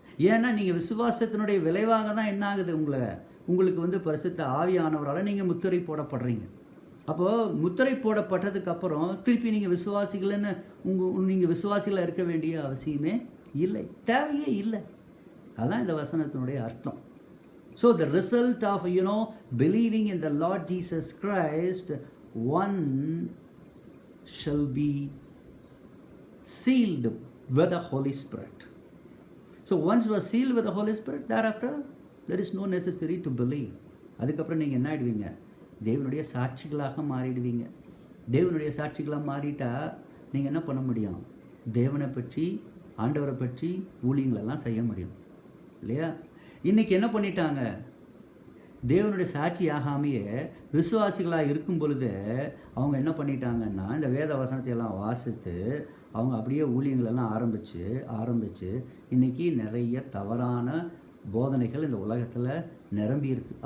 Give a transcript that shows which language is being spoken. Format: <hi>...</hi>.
<ta>ஏன்னா நீங்கள் விசுவாசத்தினுடைய விளைவாக தான் என்ன ஆகுது, உங்களுக்கு பரிசுத்த ஆவியானவரால் நீங்கள் முத்திரை போடப்படுறீங்க. அப்போது முத்திரை போடப்பட்டதுக்கு அப்புறம் திருப்பி நீங்கள் விசுவாசிகள்னு நீங்கள் விசுவாசிகளாக இருக்க வேண்டிய அவசியமே இல்லை, தேவையே இல்லை. அதுதான் இந்த வசனத்தினுடைய அர்த்தம்.</ta> <en>So the result of believing in the Lord Jesus Christ, one shall be sealed with the Holy Spirit. So once you are sealed with the Holy Spirit, thereafter there is no necessary to believe.</en> <ta>அதுக்கப்புறம் நீங்கள் என்ன ஆயிடுவீங்க, தேவனுடைய சாட்சிகளாக மாறிடுவீங்க. தேவனுடைய சாட்சிகளாக மாறிட்டா நீங்கள் என்ன பண்ண முடியும், தேவனை பற்றி ஆண்டவரை பற்றி ஊழியங்களெல்லாம் செய்ய முடியும் இல்லையா? இன்றைக்கி என்ன பண்ணிட்டாங்க, தேவனுடைய சாட்சி ஆகாமையே விசுவாசிகளாக இருக்கும் பொழுது அவங்க என்ன பண்ணிட்டாங்கன்னா இந்த வேத வசனத்தை எல்லாம் வாசித்து அவங்க அப்படியே ஊழியங்களெல்லாம் ஆரம்பித்து இன்றைக்கி நிறைய தவறான போதனைகள் இந்த உலகத்தில் நிரம்பி இருக்குது.</ta>